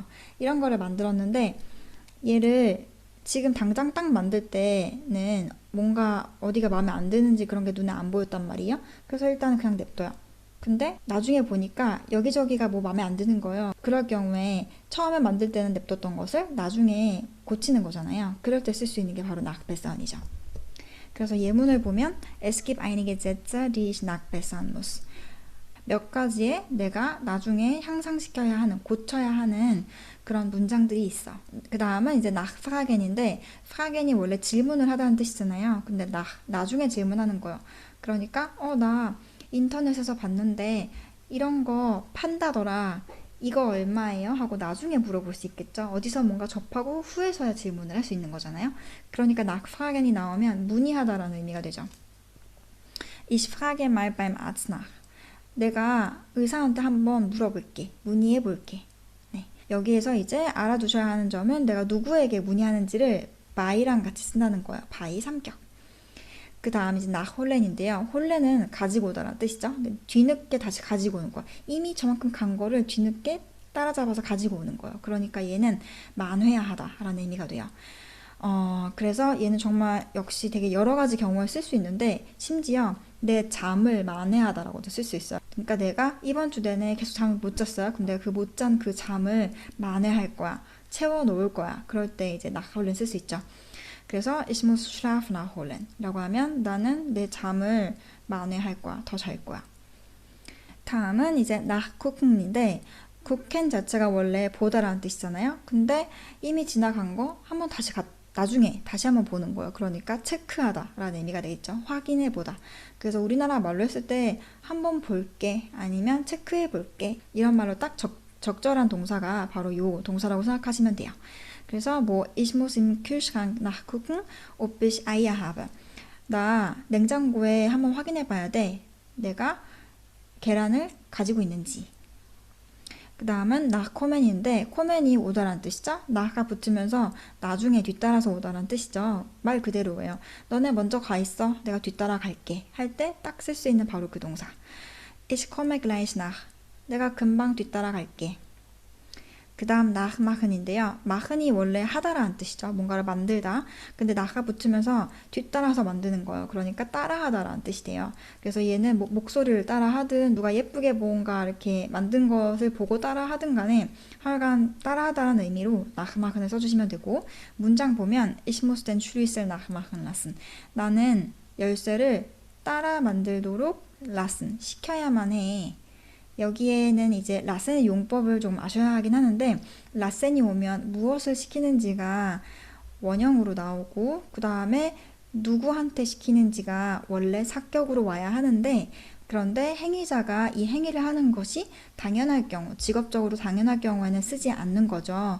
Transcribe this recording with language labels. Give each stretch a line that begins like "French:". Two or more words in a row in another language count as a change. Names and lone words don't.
Korean: 이런 거를 만들었는데 얘를 지금 당장 딱 만들 때는 뭔가 어디가 마음에 안 드는지 그런 게 눈에 안 보였단 말이에요. 그래서 일단은 그냥 냅둬요. 근데 나중에 보니까 여기저기가 뭐 마음에 안 드는 거예요. 그럴 경우에 처음에 만들 때는 냅뒀던 것을 나중에 고치는 거잖아요. 그럴 때 쓸 수 있는 게 바로 nachbessern이죠. 그래서 예문을 보면
German: Es gibt einige Sätze, die ich nachbessern muss.
Korean: 몇 가지의 내가 나중에 향상시켜야 하는, 고쳐야 하는 그런 문장들이 있어. 그 다음은 이제 nachfragen인데, fragen이 원래 질문을 하다는 뜻이잖아요. 근데 나중에 질문하는 거예요. 그러니까, 나 인터넷에서 봤는데, 이런 거 판다더라. 이거 얼마예요? 하고 나중에 물어볼 수 있겠죠. 어디서 뭔가 접하고 후에서야 질문을 할 수 있는 거잖아요. 그러니까 nachfragen이 나오면 문의하다라는 의미가 되죠.
German: Ich frage mal beim Arzt nach.
Korean: 내가 의사한테 한번 물어볼게. 문의해 볼게. 네. 여기에서 이제 알아두셔야 하는 점은 내가 누구에게 문의하는지를 by랑 같이 쓴다는 거예요. by 3격. 그 다음 이제 nachholen인데요. 홀렌은 가지고 오다라는 뜻이죠. 뒤늦게 다시 가지고 오는 거야. 이미 저만큼 간 거를 뒤늦게 따라잡아서 가지고 오는 거예요. 그러니까 얘는 만회하다라는 의미가 돼요. 그래서 얘는 정말 역시 되게 여러 가지 경우에 쓸 수 있는데, 심지어 내 잠을 만회하다라고도 쓸 수 있어요. 그러니까 내가 이번 주 내내 계속 잠을 못 잤어요. 그럼 내가 그 못 잔 그 잠을 만회할 거야. 채워 놓을 거야. 그럴 때 이제 nachholen 쓸 수 있죠. 그래서
German: ich muss Schlaf nachholen
Korean: 라고 하면 나는 내 잠을 만회할 거야. 더 잘 거야. 다음은 이제 nachgucken인데, 구켄 자체가 원래 보다라는 뜻이잖아요. 근데 이미 지나간 거 한번 나중에 다시 한번 보는 거예요. 그러니까 체크하다라는 의미가 되겠죠. 확인해 보다. 그래서 우리나라 말로 했을 때 한번 볼게 아니면 체크해 볼게 이런 말로 딱 적절한 동사가 바로 요 동사라고 생각하시면 돼요. 그래서 뭐
German: ich muss im Kühlschrank nachgucken, ob ich Eier habe.
Korean: 나 냉장고에 한번 확인해 봐야 돼. 내가 계란을 가지고 있는지. 그 다음은 nachkommen인데, 코멘이 오다라는 뜻이죠. nach가 붙으면서 나중에 뒤따라서 오다라는 뜻이죠. 말 그대로예요. 너네 먼저 가 있어. 내가 뒤따라 갈게. 할 때 딱 쓸 수 있는 바로 그 동사.
German: Ich komme gleich nach.
Korean: 내가 금방 뒤따라 갈게. 그 다음 nachmachen인데요. machen이 원래 하다라는 뜻이죠. 뭔가를 만들다. 근데 nach가 붙으면서 뒤따라서 만드는 거예요. 그러니까 따라하다라는 뜻이 돼요. 그래서 얘는 목소리를 따라하든 누가 예쁘게 뭔가 이렇게 만든 것을 보고 따라하든 간에 하여간 따라하다라는 의미로 nachmachen을 써주시면 되고, 문장 보면
German: Ich muss den Schlüssel nachmachen lassen.
Korean: 나는 열쇠를 따라 만들도록 lassen, 시켜야만 해. 여기에는 이제 라센의 용법을 좀 아셔야 하긴 하는데, 라센이 오면 무엇을 시키는지가 원형으로 나오고, 그 다음에 누구한테 시키는지가 원래 사격으로 와야 하는데, 그런데 행위자가 이 행위를 하는 것이 당연할 경우, 직업적으로 당연할 경우에는 쓰지 않는 거죠.